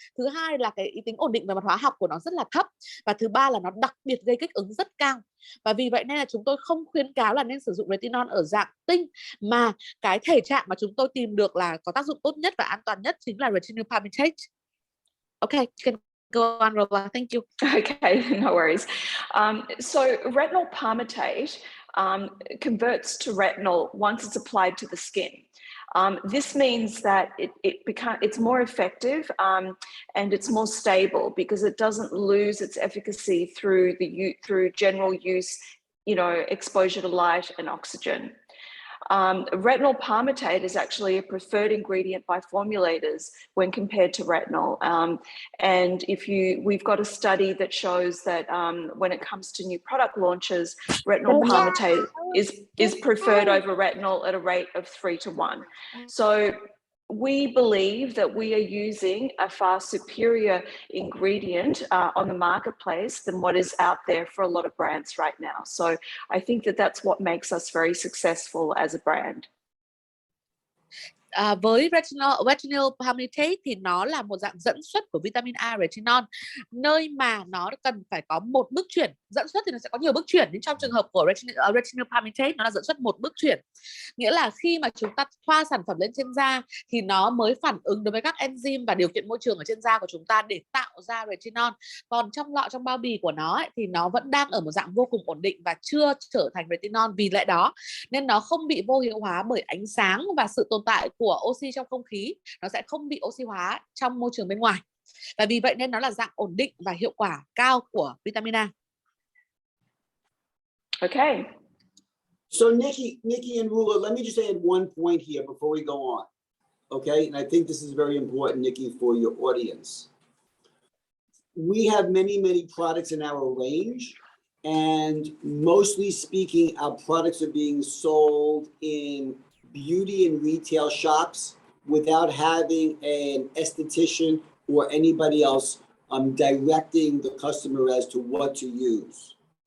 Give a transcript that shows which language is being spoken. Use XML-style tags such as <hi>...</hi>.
<vi>Thứ hai là cái tính ổn định về mặt hóa học của nó rất là thấp, và thứ ba là nó đặc biệt gây kích ứng rất cao. Và vì vậy nên là chúng tôi không khuyến cáo là nên sử dụng retinol ở dạng tinh, mà cái thể trạng mà chúng tôi tìm được là có tác dụng tốt nhất và an toàn nhất chính là retinol palmitate.</vi> <en>Okay, you can go on, Rola. Thank you. Okay, no worries. So retinol palmitate converts to retinol once it's applied to the skin. This means that it's more effective and it's more stable because it doesn't lose its efficacy through general use, exposure to light and oxygen. Retinol palmitate is actually a preferred ingredient by formulators when compared to retinol. And we've got a study that shows that when it comes to new product launches, retinol palmitate is preferred over retinol at a rate of 3-to-1. So we believe that we are using a far superior ingredient on the marketplace than what is out there for a lot of brands right now. So I think that that's what makes us very successful as a brand.</en> <vi>Với retinol palmitate thì nó là một dạng dẫn xuất của vitamin A retinol, nơi mà nó cần phải có một bước chuyển. Dẫn xuất thì nó sẽ có nhiều bước chuyển, nhưng trong trường hợp của retinol palmitate nó là dẫn xuất một bước chuyển, nghĩa là khi mà chúng ta thoa sản phẩm lên trên da thì nó mới phản ứng đối với các enzyme và điều kiện môi trường ở trên da của chúng ta để tạo ra retinol. Còn trong lọ, trong bao bì của nó ấy, thì nó vẫn đang ở một dạng vô cùng ổn định và chưa trở thành retinol. Vì lẽ đó nên nó không bị vô hiệu hóa bởi ánh sáng và sự tồn tại của oxy trong không khí, nó sẽ không bị oxy hóa trong môi trường bên ngoài. Và vì vậy nên nó là dạng ổn định và hiệu quả cao của vitamin A.</vi> <en>Okay. So Nikki and Rula, let me just add one point here before we go on. Okay, and I think this is very important, Nikki, for your audience. We have many products in our range, and mostly speaking, our products are being sold in beauty and retail shops without having an esthetician or anybody else directing the customer as to what to use.</en>